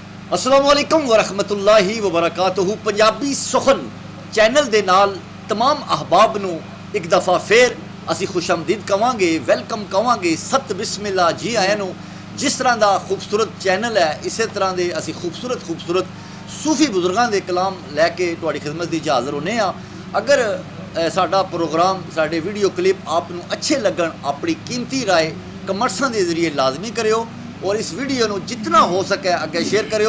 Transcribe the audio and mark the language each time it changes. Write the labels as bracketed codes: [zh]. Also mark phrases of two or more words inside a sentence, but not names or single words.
[ar] अस्सलामुअलैकुम वरहमतुल्लाहि वबरकातुहू। [pa] پنجابی سخن چینل دے نال تمام احباب نوں ایک دفعہ فیر اسی خوش آمدید کہواں گے، ویلکم کہواں گے، ست بسم اللہ، جی آیاں نوں. جس طرح کا خوبصورت چینل ہے اس طرح کے اسی خوبصورت صوفی بزرگوں کے کلام لے کے تہاڈی خدمت دی حاضر ہونے آں. اگر ساڈا پروگرام ساڈے ویڈیو کلپ آپ نوں اچھے لگن اپنی قیمتی رائے کمرساں کے ذریعے لازمی کریو اور اس ویڈیو کو جتنا ہو سکے اگے شیئر کریو.